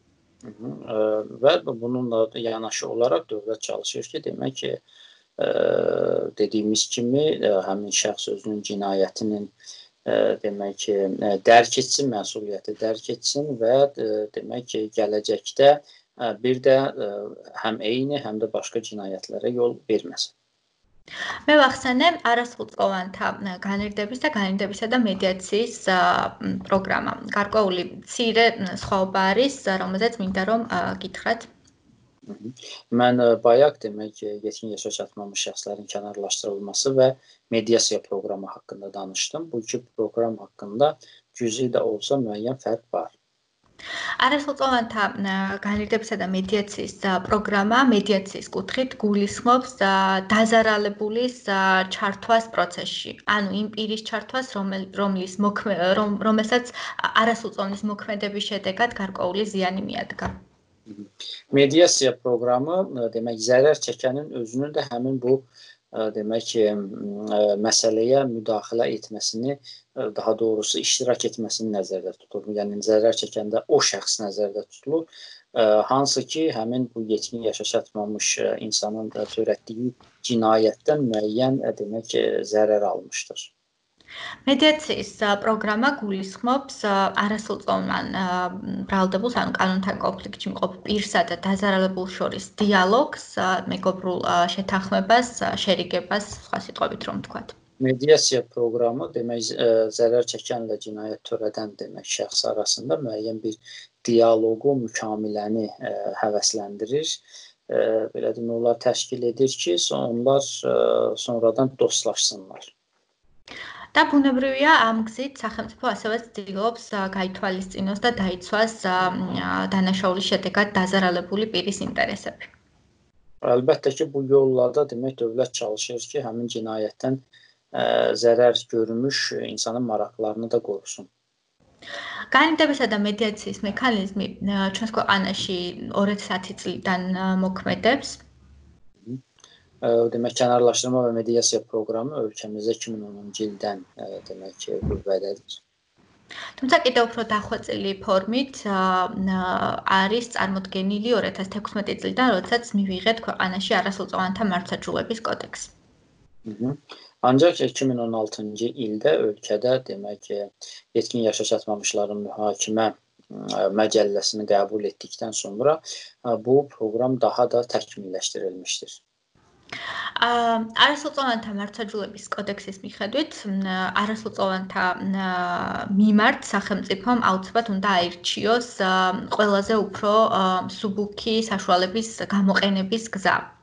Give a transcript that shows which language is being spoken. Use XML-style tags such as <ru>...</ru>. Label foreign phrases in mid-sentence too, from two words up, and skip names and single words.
<az>Və bununla yanaşı olaraq dövlət çalışır ki, demək ki, dediyimiz kimi həmin şəxs özünün cinayətinin demək ki, dərk etsin, məsuliyyəti dərk etsin və demək ki, gələcəkdə bir də həm eyni, həm də başqa cinayətlərə yol verməsin.</az> <ka>მე ვახსენე არასრულწლოვანთა განირდების და განირდებისა და მედიაციის პროგრამა. გარკვეული მცირე სხვაობა არის, რომელზეც მინდა რომ გითხრათ.</ka> <az>Mən bayaq demək ki, yetkin yaşa çatmamış şəxslərin kənarlaşdırılması və mediasiya proqramı haqqında danışdım. Bu iki proqram haqqında cüzi də olsa müəyyən fərq var.</az> <ka>არასრულწლოვანთა განირდებისა და მედიაციის პროგრამა მედიაციის კუთხით გულისხმობს დაზარალებულის ჩართვას პროცესში. ანუ იმ პირის ჩართვას, რომელსაც არასრულწლოვნის მოქმედების შედეგად გარკვეული ზიანი მიადგა.</ka> <az>Mediasiya proqramı demək zərər çəkənin özünün də həmin bu demək ki, məsələyə müdaxilə etməsini, daha doğrusu iştirak etməsini nəzərdə tutulur. Yəni zərər çəkəndə o şəxs nəzərdə tutulur. Hansı ki, həmin bu yetkin yaşa çatmamış insanın törətdiyi cinayətdən müəyyən demək ki, zərər almışdır.</az> <ka>მედიაციის პროგრამა გულისხმობს არასრულწლოვან ბრალდებულს, ანუ კანონთან კონფლიქტში მყოფ პირსა და დაზარალებულს შორის დიალოგს, მეგობრულ შეთანხმებას, შერიგებას, სხვა სიტყვებით რომ ვთქვათ.</ka> <az>Mediasiya proqramı demək zərər çəkənlə cinayət törədən demək şəxs arasında müəyyən bir dialoqu, mükamiləni həvəsləndirir. Belə demək olar təşkil edir ki, onlar sonradan dostlaşsınlar.</az> <ka>და ბუნებრივია ამ გზით სახელმწიფო ასევე ცდილობს გაითვალისწინოს და დაიცვას დანაშაულის შედეგად დაზარალებული პირის ინტერესები.</ka> <az>Əlbəttə ki, bu yolla da demək dövlət çalışır ki, həmin cinayətdən zərər görmüş insanın maraqlarını da qorusun.</az> <ka>განირდებისა და მედიაციის მექანიზმი ჩვენს ქვეყანაში 2010 წლიდან მოქმედებს.</ka> <az>Demək kənarlaşdırma və mediasiya proqramı ölkəmizdə 2010-cu ildən demək ki, qüvvədədir.</az> <ka>თუმცა კიდევ უფრო დახვეწილი ფორმით არის წარმოდგენილი 2016 წლიდან, როდესაც მივიღეთ ქვეყანაში არასრულწლოვანთა მართლმსაჯულების კოდექსი.</ka> <az>Ancaq 2016-cı ildə ölkədə demək ki, yetkin yaşa çatmamışların mühakimə məcəlləsini qəbul etdikdən sonra bu proqram daha da təkmilləşdirilmişdir.</az> <ka>არასრულწლოვანთა მართლმსაჯულების კოდექსის მიხედვით არასრულწლოვანთა მიმართ სახელმწიფომ აუცილებლად უნდა აირჩიოს ყველაზე უფრო მსუბუქი საშუალების გამოყენების გზა.</ka>